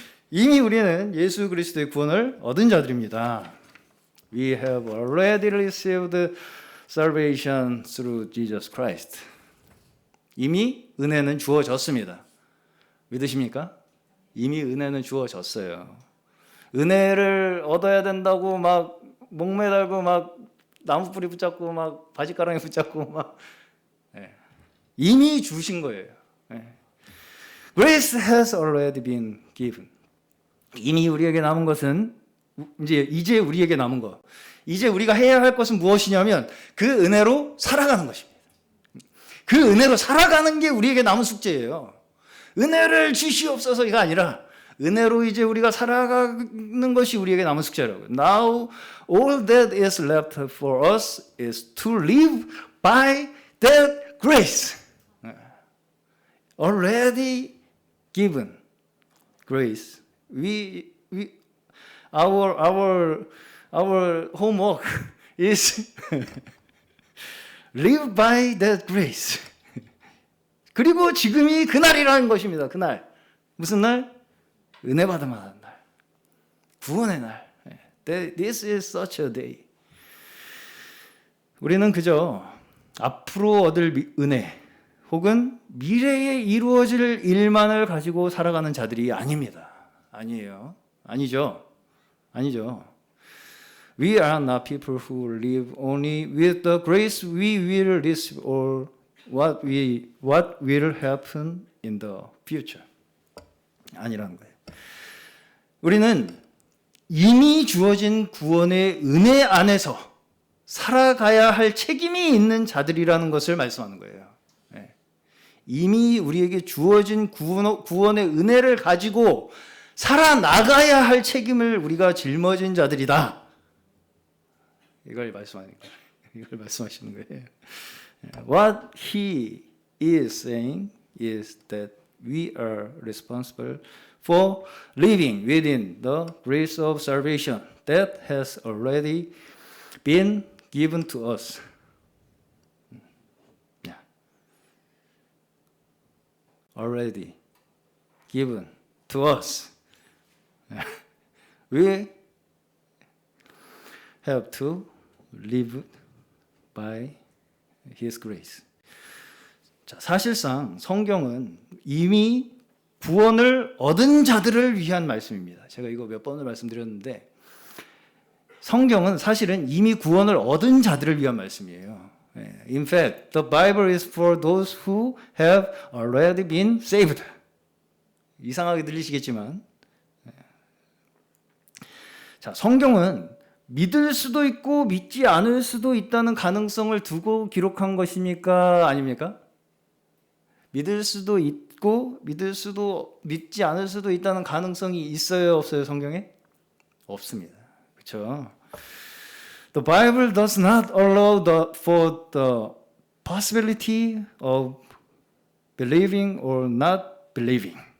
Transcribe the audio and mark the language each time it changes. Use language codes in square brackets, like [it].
[ko] 이미 우리는 예수 그리스도의 구원을 얻은 자들입니다. [en] We have already received salvation through Jesus Christ. [ko] 이미 은혜는 주어졌습니다. 믿으십니까? 이미 은혜는 주어졌어요. 은혜를 얻어야 된다고 막 목매달고 막 나무뿌리 붙잡고 막 바지가랑이 붙잡고 막 이미 주신 거예요. [en] Grace has already been given. [ko] 이미 우리에게 남은 것은 이제 우리에게 남은 것. 이제 우리가 해야 할 것은 무엇이냐면 그 은혜로 살아가는 것입니다. 그 은혜로 살아가는 게 우리에게 남은 숙제예요. 은혜를 주시옵소서가 아니라 은혜로 이제 우리가 살아가는 것이 우리에게 남은 숙제라고요. [en] Now all that is left for us is to live by that grace. Already given grace. Our homework is live by that grace. [ko] 그리고 지금이 그날이라는 것입니다. 그날. 무슨 날? 은혜 받으면 하는 날. 구원의 날. [en] This is such a day. [ko] 우리는 그저 앞으로 얻을 은혜 혹은 미래에 이루어질 일만을 가지고 살아가는 자들이 아닙니다. 아니에요. 아니죠. [en] We are not people who live only with the grace we will receive or what will happen in the future. [ko] 아니라는 거예요. 우리는 이미 주어진 구원의 은혜 안에서 살아가야 할 책임이 있는 자들이라는 것을 말씀하는 거예요. 이미 우리에게 주어진 구원의 은혜를 가지고 살아나가야 할 책임을 우리가 짊어진 자들이다. 이걸 말씀하시는 거예요. [en] What he is saying is that we are responsible for living within the grace of salvation that has already been given to us. Already given to us. We have to live by His grace. [ko] 자, 사실상 성경은 이미 구원을 얻은 자들을 위한 말씀입니다. 제가 이거 몇 번을 말씀드렸는데 성경은 사실은 이미 구원을 얻은 자들을 위한 말씀이에요. [en] In fact, the Bible is for those who have already been saved. [ko] 이상하게 들리시겠지만 자, 성경은 믿을 수도 있고 믿지 않을 수도 있다는 가능성을 두고 기록한 것입니까? 아닙니까? 믿을 수도 있고 믿지 않을 수도 있다는 가능성이 있어요, 없어요, 성경에? 없습니다. 그렇죠? [en] The Bible does not allow for the possibility of believing or not believing.